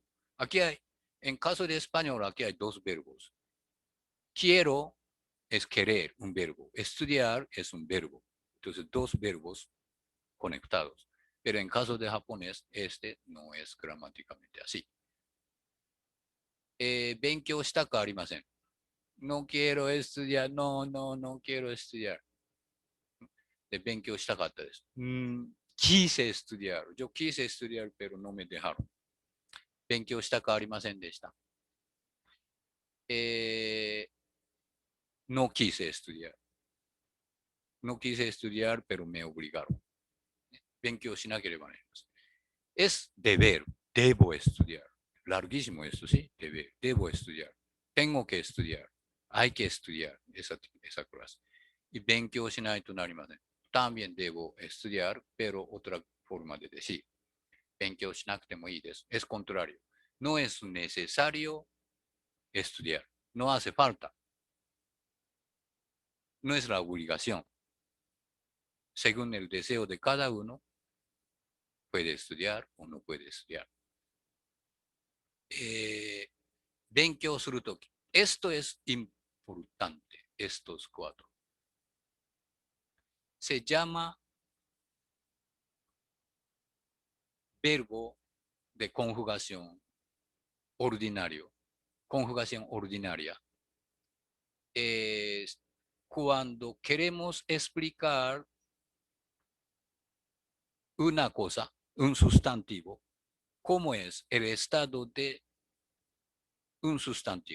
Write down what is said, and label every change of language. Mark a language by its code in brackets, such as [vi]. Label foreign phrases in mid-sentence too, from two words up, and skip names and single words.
[es] Aquí hay, en caso de español, aquí hay dos verbos. Quiero es querer, un verbo. Estudiar es un verbo. Entonces, dos verbos conectados. Pero en caso de japonés, este no es gramáticamente así. [ja] 勉強したくありません。 [es] No quiero estudiar, no quiero estudiar. [ja] で、勉強したかったです。 [es] quise estudiar. Yo quise estudiar, pero no me dejaron. [ja] 勉強したくありませんでした。 [es] no quise estudiar. No quise estudiar, pero me obligaron. [ja] 勉強しなければなりません。 [es] Es deber, debo estudiar. Larguísimo esto, ¿sí? Deber, debo estudiar. Tengo que estudiar. Hay que estudiar esa clase. Y [ja] 勉強しないとなりません。 [es] También debo estudiar, pero otra forma de decir. [ja] 勉強しなくてもいいです。 [es] Es contrario. No es necesario estudiar. No hace falta. No es la obligación. Según el deseo de cada uno, puede estudiar o no puede estudiar. [ja] 勉強するとき。 [es] Esto es importante, estos cuatro. Se llama verbo de conjugación ordinario. Conjugación ordinaria. Es cuando queremos explicar una cosa, un sustantivo, cómo es el estado de un sustantivo.